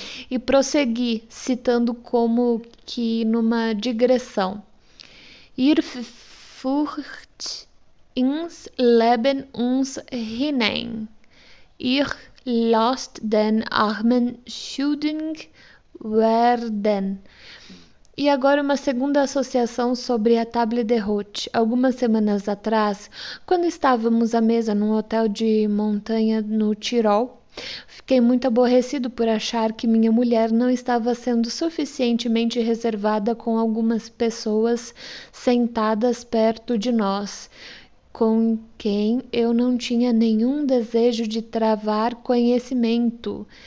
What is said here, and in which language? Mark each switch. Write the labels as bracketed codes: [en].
[pt] E prossegui, citando como que numa digressão. [de] Ihr führt ins Leben uns hinein. Ihr lasst den Armen schuldig werden. [pt] E agora uma segunda associação sobre a table de hôte. Algumas semanas atrás, quando estávamos à mesa num hotel de montanha no Tirol, fiquei muito aborrecido por achar que minha mulher não estava sendo suficientemente reservada com algumas pessoas sentadas perto de nós, com quem eu não tinha nenhum desejo de travar conhecimento.